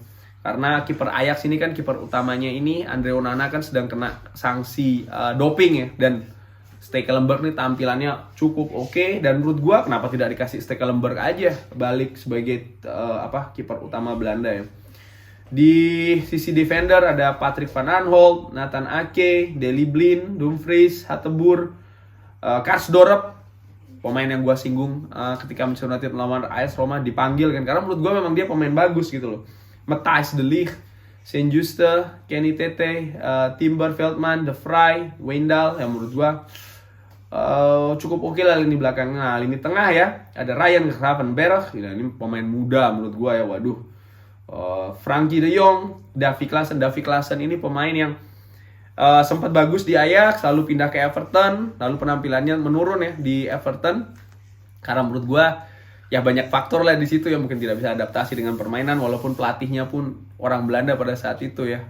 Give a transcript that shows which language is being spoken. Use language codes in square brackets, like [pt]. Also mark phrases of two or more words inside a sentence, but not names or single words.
[id] Karena kiper Ajax ini kan kiper utamanya ini Andre Onana kan sedang kena sanksi doping ya, dan Stekelenburg nih tampilannya cukup oke, dan menurut gua kenapa tidak dikasih Stekelenburg aja balik sebagai kiper utama Belanda ya. Di sisi defender ada Patrick van Aanholt, Nathan Ake, Daley Blind, Dumfries, Hateboer, Karsdorp, pemain yang gua singgung ketika Manchester United melawan AS Roma dipanggil kan, karena menurut gua memang dia pemain bagus gitu loh. Matthijs de Ligt, Saint-Juste, Kenny Tete, Timber Veldman, De Vrij, Wijndal, yang menurut gua cukup oke lah lini belakang. Nah, lini tengah ya ada Ryan Gravenberch, ini pemain muda menurut gua ya, waduh. Frankie de Jong, Davy Klaassen ini pemain yang sempat bagus di Ajax, lalu pindah ke Everton, lalu penampilannya menurun ya di Everton karena menurut gua ya banyak faktor lah di situ yang mungkin tidak bisa adaptasi dengan permainan, walaupun pelatihnya pun orang Belanda pada saat itu ya.